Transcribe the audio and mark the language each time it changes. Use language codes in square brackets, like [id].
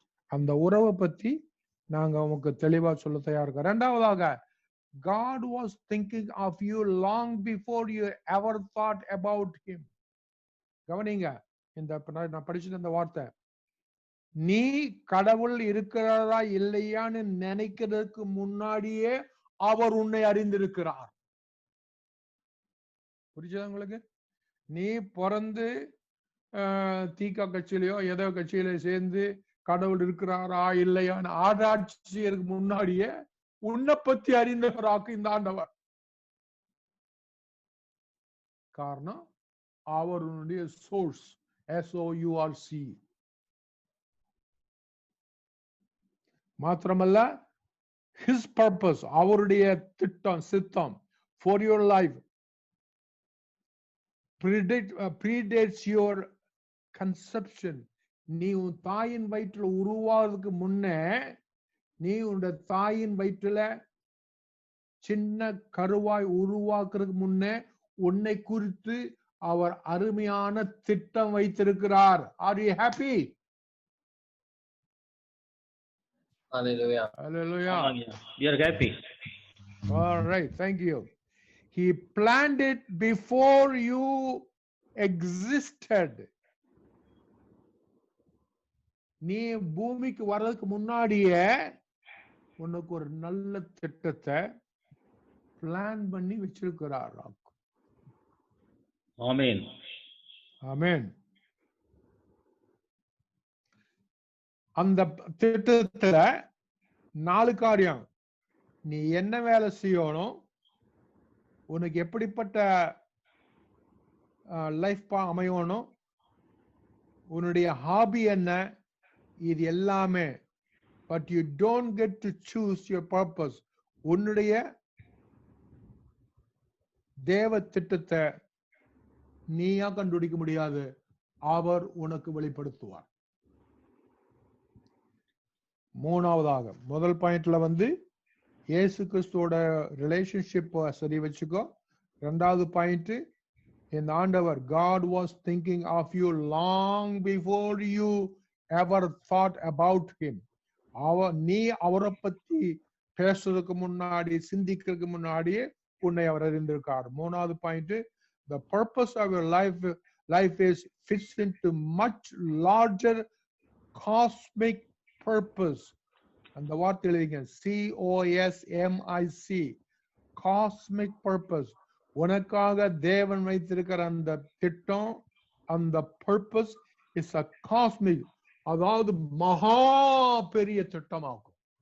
[ta] அந்த உறவை பத்தி நாங்க உனக்கு தெளிவா சொல்ல தயார் இருக்கோம். [en] 2வதாக, God was thinking of you long before you ever thought about him. [ta] கவனிங்க, நான் படிச்சது இந்த வார்த்தை, நீ கடவுள் இருக்கிறதா இல்லையான்னு நினைக்கிறதுக்கு முன்னாடியே அவர் உன்னை அறிந்திருக்கிறார். புரிஞ்சதா உங்களுக்கு? நீ பிறந்து தீகா கட்சியிலையோ ஏதோ கட்சியில சேர்ந்து கடவுள் இருக்கிறாரா இல்லையான்னு ஆராய்ச்சிக்கு முன்னாடியே உன்னை பத்தி அறிந்தவராக்கு இந்த ஆண்டவர். காரணம் அவருடைய சோர்ஸ், SOURC. மாத்திரமல்ல, [en] his purpose, [ta] அவருடைய திட்டம், சித்தம் [en] for your life predates your conception. [ta] நீ உன் தாயின் வயிற்றுல உருவாவதுக்கு முன்னே, நீ உன்னுடைய தாயின் வயிற்றுல சின்ன கருவாய் உருவாக்குறதுக்கு முன்னே உன்னை குறித்து அவர் அருமையான திட்டம் வைத்திருக்கிறார். [en] Are you happy? Hallelujah. Hallelujah. We are happy. All right, thank you. He planned it before you existed. [ta] நீ பூமிக்கு வர்றதுக்கு முன்னாடியே உனக்கு ஒரு நல்ல திட்டத்தை பிளான் பண்ணி வச்சிருக்கிறார். ஆமென். ஆமென். அந்த திட்டத்துல 4 காரியம். நீ என்ன வேலை செய்யணும், உனக்கு எப்படிப்பட்ட லைஃப் அமையணும், உன்னுடைய ஹாபி என்ன, இது எல்லாமே. [en] But you don't get to choose your purpose. [ta] உன்னுடைய தேவ திட்டத்தை நீயா கண்டுபிடிக்க முடியாது, அவர் உனக்கு வெளிப்படுத்துவார். மூணாவதாக, முதல் பாயிண்ட்ல இயேசு கிறிஸ்துவோட ரிலேஷன்ஷிப் சரி வச்சுக்கோ. ரெண்டாவது பாயிண்ட், இந்த ஆண்டவர் [en] God was thinking of you long before you ever thought about him. [ta] நீ அவரை பத்தி பேசுறதுக்கு முன்னாடி, சிந்திக்கிறதுக்கு முன்னாடியே உன்னை அவர் அறிந்திருக்கார். மூணாவது point, [en] the purpose of your life is fits into much larger cosmic purpose. [ta] அந்த வார்த்தை எழுதிங்க, COSMIC, cosmic purpose. உனக்காக தேவன் வைத்திருக்கிற அந்த திட்டம், அந்த [en] purpose is a cosmic, [ta] அதாவது மகா பெரிய திட்டமாகும்.